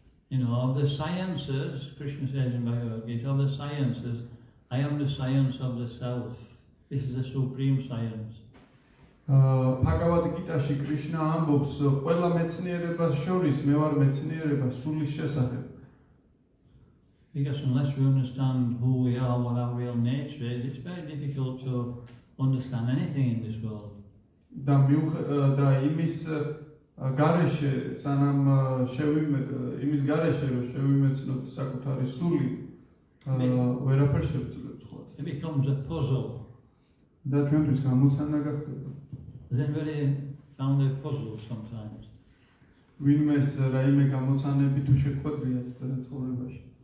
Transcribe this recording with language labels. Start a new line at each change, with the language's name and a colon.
English: Of the sciences, Krishna says in Bhagavad Gita, of the sciences, I am the science of the self. This is the supreme science.
Georgian: Bhagavad Gita-ში კრიშნა ამბობს, ყველა მეცნიერებას შორის მე ვარ მეცნიერება სულის შესახებ.
English: Because unless we understand who we are, what our real nature is, it's very difficult to understand anything in this world.
Georgian: და იმის გარეშე, სანამ იმის გარეშე რომ შევიმეცნოთ საკუთარი სული, ვერაფერს შევძლებთ ხოლმე.
English: It becomes a puzzle.
Georgian: და ჩვენთვის გამოცანა გახდება.
English: Has anybody found a puzzle sometimes?
Georgian: ვინმეს რაიმე გამოცანები თუ შეხვედრიათ ცხოვრებაში?